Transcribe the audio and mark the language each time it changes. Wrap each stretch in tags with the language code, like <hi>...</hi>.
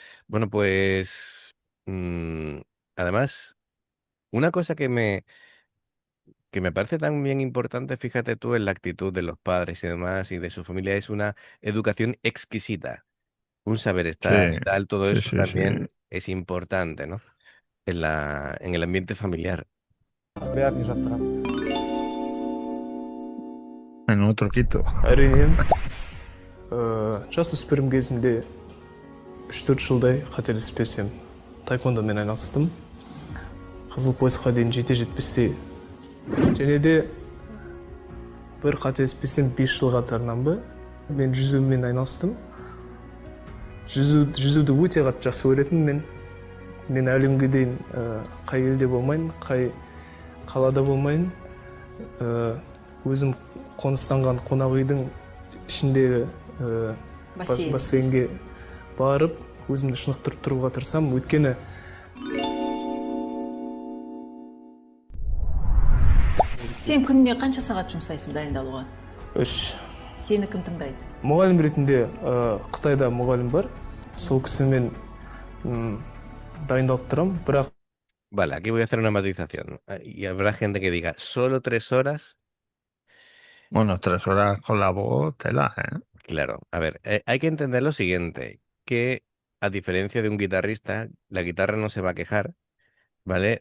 <es>Bueno, pues, mm, además, una cosa que me parece también importante, fíjate tú, en la actitud de los padres y demás y de su familia, es una educación exquisita, un saber sí, estar y tal, todo sí, eso sí, sí. también es importante, ¿no? En el ambiente familiar.</es> <kk>бәріне жаттығамын. En otro Quito. Әрине, жасөспірім кезімде 3-4 жылдай қателеспесем таэквондомен айналыстым. Қызыл поясқа дейін жете-жетпестей. Және де бір қателеспесем 5 жыл қатарынан ба мен жүзумен айналыстым. Жүзуді өте қатты жақсы көретінмін мен. Мен әлі күнге дейін қай елде болмайын, қай қалада болмайын, өзім қоныстанған қонақ үйдің ішіндегі бассейнге барып, өзімді шынықтырып тұруға тырысамын. Өйткені Сен күніне қанша сағат жұмсайсың дайындалуға? 3 Сені кім тыңдайды? мұғалім ретінде Қытайда мұғалім бар. Сол кісімен дайындалып тұрамын, бірақ</kk> <es>Vale, aquí voy a hacer una matización. Y habrá gente que diga, ¿solo 3 horas? Bueno, 3 horas con la voz, tela, ¿eh? Claro, a ver, hay que entender lo siguiente, que a diferencia de un guitarrista, la guitarra no se va a quejar, ¿vale?</es>